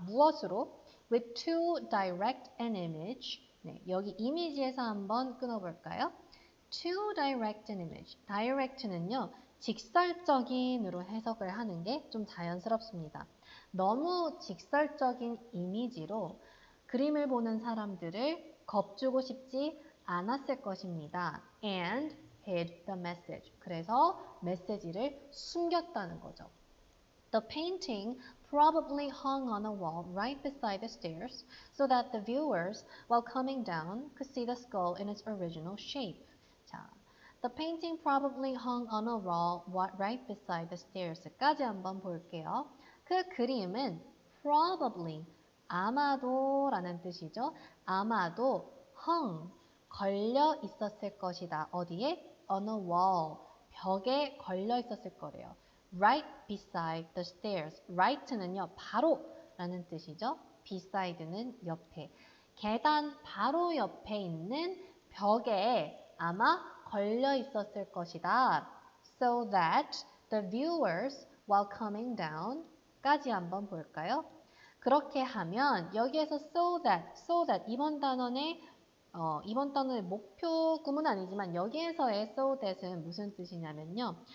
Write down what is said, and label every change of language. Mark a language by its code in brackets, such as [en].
[ko] 무엇으로? [en] with too direct an image. [ko] 네, 여기 이미지에서 한번 끊어볼까요? [en] too direct an image. [ko] direct는요, 직설적인으로 해석을 하는 게 좀 자연스럽습니다. 너무 직설적인 이미지로 그림을 보는 사람들을 겁주고 싶지 않았을 것입니다. [en] and hid the message. [ko] 그래서 메시지를 숨겼다는 거죠. [en] The painting probably hung on a wall right beside the stairs so that the viewers, while coming down, could see the skull in its original shape. 자, the painting probably hung on a wall right beside the stairs까지 [ko] 한번 볼게요. 그 그림은 probably, 아마도라는 뜻이죠. 아마도 hung, 걸려 있었을 것이다. 어디에? [en] on a wall, [ko] 벽에 걸려 있었을 거래요. [en] right beside the stairs. [ko] right는요, 바로 라는 뜻이죠. beside는 옆에. 계단 바로 옆에 있는 벽에 아마 걸려 있었을 것이다. [en] So that the viewers, while coming down, [ko] 까지 한번 볼까요? 그렇게 하면 여기에서 so that 이번 단원의 목표 구문 아니지만 여기에서의 so that은 무슨 뜻이냐면요.